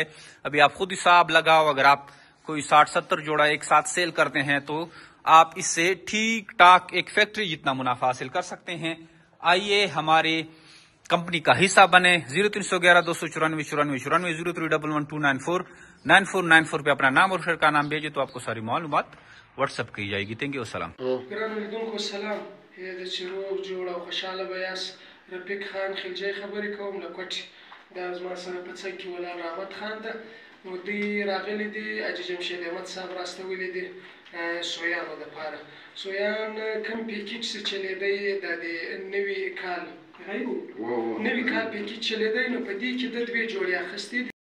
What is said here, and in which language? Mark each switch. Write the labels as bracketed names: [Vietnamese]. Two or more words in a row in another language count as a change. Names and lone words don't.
[Urdu] ابھی آپ خود حساب لگاؤ، اگر آپ کوئی 60-70 جوڑا ایک ساتھ سیل کرتے ہیں تو آپ اس سے ٹھیک ٹھاک ایک فیکٹری جتنا منافع حاصل کر سکتے ہیں. آئیے ہمارے کمپنی کا حصہ بنے. 0311 294 94 94 031129499494 پے اپنا نام اور شہر کا نام بھیجے تو آپ کو ساری معلومات واٹس ایپ کی جائے گی. [English] Thank you. Salaam. [Pashto] رفیق خان خلجی خبرې کوم له کوټې. دا زما سره په څنګ کې ولاړ رحمت خان ده. نو دوی راغلي دي، حاجي جمشید احمد صاحب راستولي دي سویانو دپاره. سویان کوم پیکیج چې چلېدی دا د نوي کال پیکیج چلېدی، نو په دې کې د 2 جوړې اخیستې دي.